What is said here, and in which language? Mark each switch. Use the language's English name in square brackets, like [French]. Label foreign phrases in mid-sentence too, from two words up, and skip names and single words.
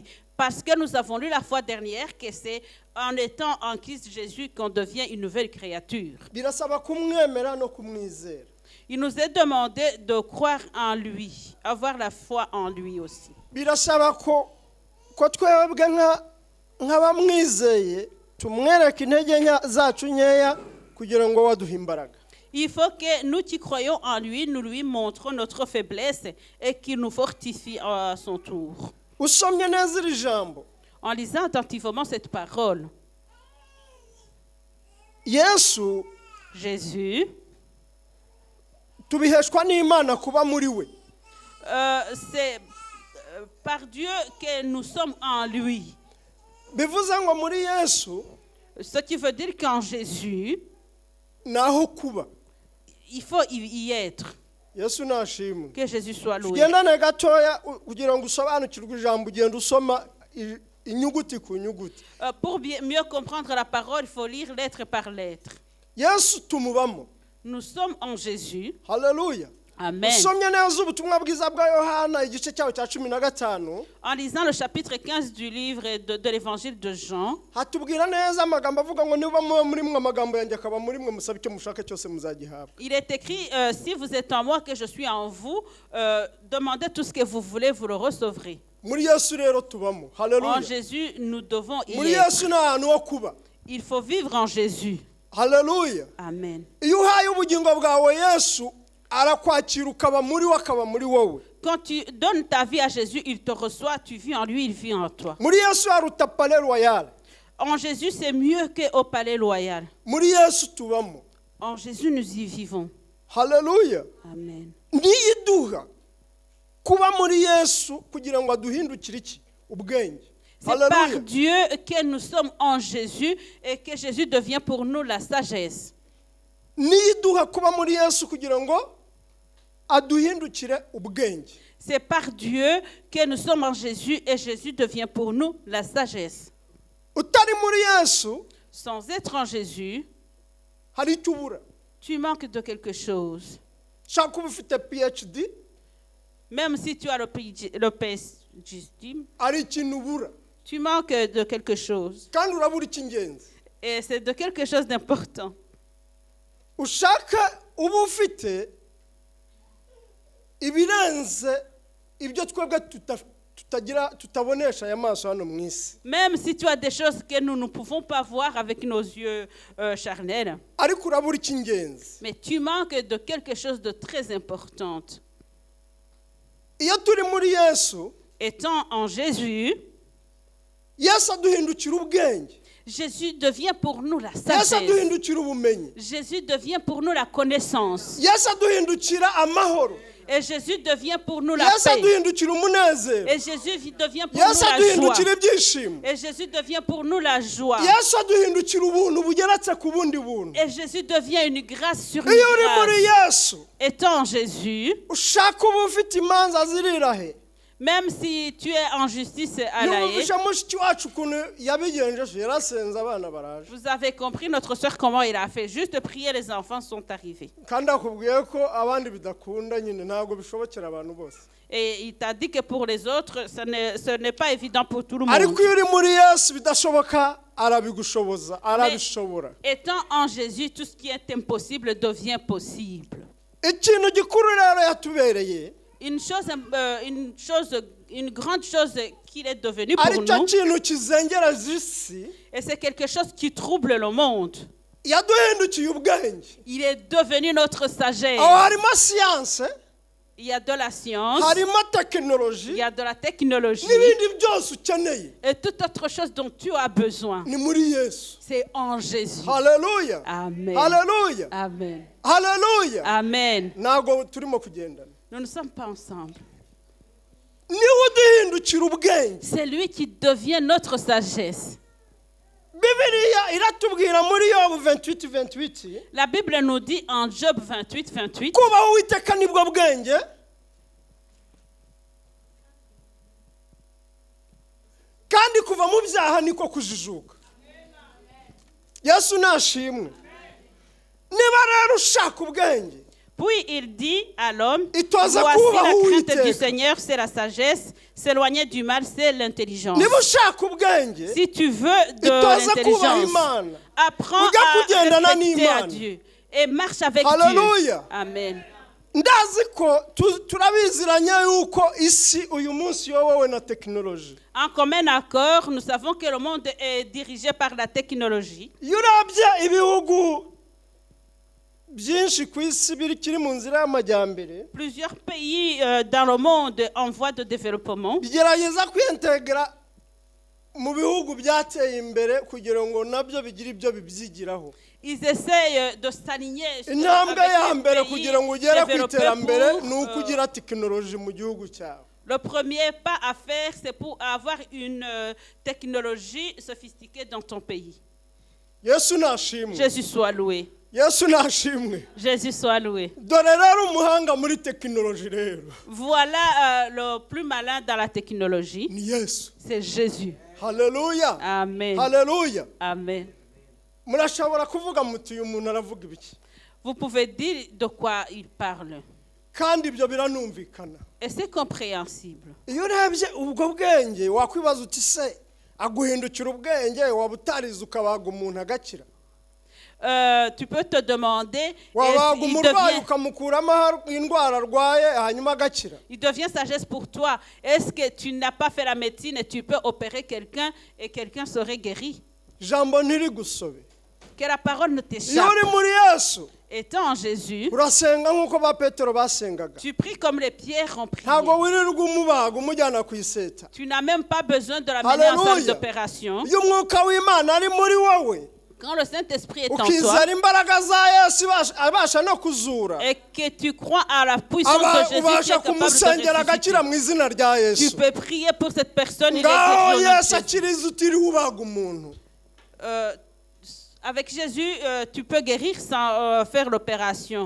[French] Parce que nous avons lu la fois dernière que c'est en étant en Christ Jésus qu'on devient une nouvelle créature. [Kinyarwanda] Birasaba kumwemera no kumwizera. [French] Il nous est demandé de croire en lui, avoir la foi en lui aussi. [Kinyarwanda] Birasaba ko twebwe nk'abamwizeye tumwereke intege zacu nkeya kugira ngo waduhe imbaraga. [French] Il faut que nous qui croyons en lui, nous lui montrons notre faiblesse et qu'il nous fortifie à son tour. [Kinyarwanda] Usomye neza iri jambo, [French] en lisant attentivement cette parole, [Kinyarwanda] Yesu, [French] Jésus, [Kinyarwanda] tubiheshwa n'Imana kuba muri we. [French] C'est par Dieu que nous sommes en lui. [Kinyarwanda] Bivuze ngo muri Yesu, [French] ce qui veut dire qu'en Jésus, [Kinyarwanda] naho kuba, [French] il faut y être. [Kinyarwanda] Yesu nashimwe. [French] Que Jésus soit loué. [Kinyarwanda] Tugendane gatoya kugira ngo usobanukirwe ijambo ugenda usoma inyuguti ku nyuguti. [French] Pour mieux comprendre la parole, il faut lire lettre par lettre. [Kinyarwanda] Yesu tumubamo. [French] Nous sommes en Jésus. Hallelujah. Amen. [Kinyarwanda] Usomye neza ubutumwa bwiza bwa Yohana igice cyawo cya 15. [French] En lisant le chapitre 15 du livre de l'évangile de Jean, [Kinyarwanda] hatubwira neza amagambo avuga ngo niba muri mwe amagambo yanjye akaba muri mwe musabe icyo mushaka cyose muzagihabwa. [French] Il est écrit si vous êtes en moi que je suis en vous, demandez tout ce que vous voulez, vous le recevrez. [Kinyarwanda] Muri Yesu rero tubamo. Hallelujah. [French] En Jésus, nous devons y [Kinyarwanda] muri [French] être. [Kinyarwanda] Yesu na ahantu ho kuba. [French] Il faut vivre en Jésus. Hallelujah. Amen. [Kinyarwanda] Iyo uhaye ubugingo bwawe Yesu arakwakira ukaba muri we akaba muri wowe. [French] Quand tu donnes ta vie à Jésus, il te reçoit, tu vis en lui, il vit en toi. [Kinyarwanda] Muri Yesu haruta [French] palais royal. En Jésus, c'est mieux qu'au palais royal. [Kinyarwanda] Muri Yesu tubamo. [French] En Jésus, nous y vivons. Hallelujah. Amen. [Kinyarwanda] Niyiduha kuba muri Yesu kugira ngo aduhindukire iki ubwenge. [French] C'est par Dieu que nous sommes en Jésus et que Jésus devient pour nous la sagesse. [Kinyarwanda] Niyiduha kuba muri Yesu kugira ngo aduhindukire ubwenge. [French] C'est par Dieu que nous sommes en Jésus et Jésus devient pour nous la sagesse. [Kinyarwanda] Utari muri Yesu, [French] sans être en Jésus, [Kinyarwanda] hari icyo ubura. [French] Tu manques de quelque chose. [Kinyarwanda] Shaka kuba ufite PhD, [French] même si tu as le PhD, [Kinyarwanda] hari ikintu ubura. [French] Tu manques de quelque chose. [Kinyarwanda] Kandi urabura icy'ingenzi. [French] Et c'est de quelque chose d'important. [Kinyarwanda] Ushaka uba ufite ibirenze ibyo twebwe tutabonesha aya maso hano mu isi. [French] Même si tu as des choses que nous ne pouvons pas voir avec nos yeux charnels. [Kinyarwanda] Ariko urabura icy'ingenzi. [French] Mais tu manques de quelque chose de très important. [Kinyarwanda] Iyo turi muri Yesu, [French] étant en Jésus, [Kinyarwanda] Yesu aduhindukira ubwenge. [French] Jésus devient pour nous la [Kinyarwanda] Yesu [French] sagesse. [Kinyarwanda] aduhindukira ubumenyi. [French] Jésus devient pour nous la connaissance. [Kinyarwanda] Yesu aduhindukira amahoro. [French] Et Jésus devient pour nous la [Kinyarwanda] Yesu [French] paix. [Kinyarwanda] aduhindukira umunezero. [French] Et Jésus devient pour [Kinyarwanda] Yesu [French] nous la [Kinyarwanda] aduhindukira [French] joie. [Kinyarwanda] ibyishimo. [French] Et Jésus devient pour nous la joie. [Kinyarwanda] Yesu aduhindukira ubuntu bugeretse ku bundi buntu. [French] Et Jésus devient une grâce sur une [Kinyarwanda] Iyo uri muri [French] grâce. [Kinyarwanda] Yesu, [French] Étant en Jésus, [Kinyarwanda] ushaka uba ufite imanza zirira he. [French] même si tu es en justice à la haie, [Kinyarwanda] Yumvisha mushiki wacu ukuntu yabigenjeje, yarasenze abana baraje. [French] vous avez compris notre soeur comment il a fait. Juste prier, les enfants sont arrivés. [Kinyarwanda] Kandi akubwiye ko abandi bidakunda nyine ntabwo bishobokera abantu bose. [French] Et il t'a dit que pour les autres, ce n'est pas évident pour tout le monde. [Kinyarwanda] Ariko iyo uri muri Yesu bidashoboka arabigushoboza, arabishobora. [French] Étant en Jésus, tout ce qui est impossible devient possible. [Kinyarwanda] Ikintu gikuru rero yatubereye, [French] Une grande chose qu'il est devenu pour [Kinyarwanda] ari cyo [French] nous, [Kinyarwanda] kintu kizengereza isi, [French] et c'est quelque chose qui trouble le monde. [Kinyarwanda] yaduhindukiye ubwenge. [French] Il est devenu notre sagesse. [Kinyarwanda] Aho harimo siyanse, [French] Il y a de la science, [Kinyarwanda] harimo [French] il [Kinyarwanda] tekinoloji, [French] y a de la technologie, [Kinyarwanda] n'ibindi byose ukeneye [French] et toute autre chose dont tu as besoin. [Kinyarwanda] ni muri Yesu. [French] C'est en Jésus. [Kinyarwanda] Haleluya, [French] Amen. [Kinyarwanda] haleluya, [French] Amen. [Kinyarwanda] haleluya. [French] Amen. [Kinyarwanda] Ntabwo turimo kugendana. [French] Nous ne sommes pas ensemble. [Kinyarwanda] Niwe uduhindukira ubwenge. [French] C'est lui qui devient notre sagesse. [Kinyarwanda] Bibiliya iratubwira muri Yobu 28:28 [French] La Bible nous dit en Job 28:28, [Kinyarwanda] kubaho Uwiteka nibwo bwenge, kandi kuva mu byaha niko kujijuka. Yesu nashimwe. Niba rero ushaka ubwenge, [French] puis il dit à l'homme, [Kinyarwanda] Itoza [French] voici [Kinyarwanda] kubaha [French] la crainte [Kinyarwanda] Uwiteka. [French] du Seigneur, c'est la sagesse, s'éloigner du mal, c'est l'intelligence. [Kinyarwanda] niba ushaka ubwenge, [French] Si tu veux de [Kinyarwanda] itoza kubaha [French] l'intelligence, [Kinyarwanda] Imana. [French] apprends [Kinyarwanda] Ujya [French] à [Kinyarwanda] kugendana [French] respecter à [Kinyarwanda] n'Imana. [French] Dieu et marche avec [Kinyarwanda] Hallelujah. [French] Dieu. Amen. [Kinyarwanda] Ndazi ko turabiziranya yuko isi uyu munsi yobowe na tekinoloji. [French] En commun accord, nous savons que le monde est dirigé par la technologie. [Kinyarwanda] Iyo urabye ibihugu byinshi ku isi bikiri mu nzira y'amajyambere, [French] Plusieurs pays dans le monde en voie de développement [Kinyarwanda] bigerageza kwintegra mu bihugu byateye imbere kugira ngo nabyo bigire ibyo bibyigiraho. [French] ils essayent de s'aligner sur [Kinyarwanda] Intambwe ya [French] avec [Kinyarwanda] mbere [French] les [Kinyarwanda] kugira ngo [French] pays [Kinyarwanda] ugere ku [French] développés [Kinyarwanda] iterambere [French] pour, [Kinyarwanda] ni uko ugira tekinoloji mu gihugu cyawe. [French] le premier pas à faire, c'est pour avoir une technologie sophistiquée dans ton pays. [Kinyarwanda] Yesu nashimwe. [French] Jésus soit loué. [Kinyarwanda] Yesu nashimwe. [French] Jésus soit loué. [Kinyarwanda] Dore rero umuhanga muri tekinoloji rero [French] Voilà le plus malin dans la technologie. [Kinyarwanda] ni Yesu. [French] C'est Jésus. [Kinyarwanda] Haleluya, [French] Amen. [Kinyarwanda] haleluya. [French] Amen. [Kinyarwanda] Murashobora kuvuga muti uyu muntu aravuga ibiki, [French] Vous pouvez dire de quoi il parle. [Kinyarwanda] kandi ibyo biranumvikana. [French] Et c'est compréhensible. [Kinyarwanda] Iyo urebye ubwo bwenge wakwibaza uti se aguhindukira ubwenge waba utarize ukabaga umuntu agakira, [French] Tu peux te demander, [Kinyarwanda] wabaga [French] il [Kinyarwanda] umurwayi ukamukuramo indwara arwaye hanyuma agakira. [French] devient sagesse pour toi. Est-ce que tu n'as pas fait la médecine et tu peux opérer quelqu'un et quelqu'un serait guéri? [Kinyarwanda] Ijambo ntirigusobe. [French] Que la parole ne [Kinyarwanda] Iyo [French] t'échappe. [Kinyarwanda] uri muri Yesu [French] Étant en Jésus, [Kinyarwanda] urasenga nk'uko ba Petero basengaga. [French] tu pries comme les pierres ont prié. [Kinyarwanda] Ntabwo wirirwa umubaga umujyana ku iseta. [French] Tu n'as même pas besoin de l'amener en salle Alléluia. d'opération. [Kinyarwanda] Iyo umwuka w'Imana ari muri wowe, [French] Quand le Saint-Esprit est en toi [Kinyarwanda] ukizera imbaraga za Yesu abasha no kuzura, [French] et que tu crois à la puissance de Jésus qui est [Kinyarwanda] ubasha [French] capable de [Kinyarwanda] kumusengera agakira [French] ressusciter, [Kinyarwanda] mu izina rya [French] tu [Kinyarwanda] Yesu. [French] peux prier pour cette personne. Il est [Kinyarwanda] Ngaho [French] guéri au nom de [Kinyarwanda] Yesu [French] Jésus. [Kinyarwanda] akiriza utiriwe ubaga umuntu. [French] Avec Jésus, tu peux guérir sans faire l'opération.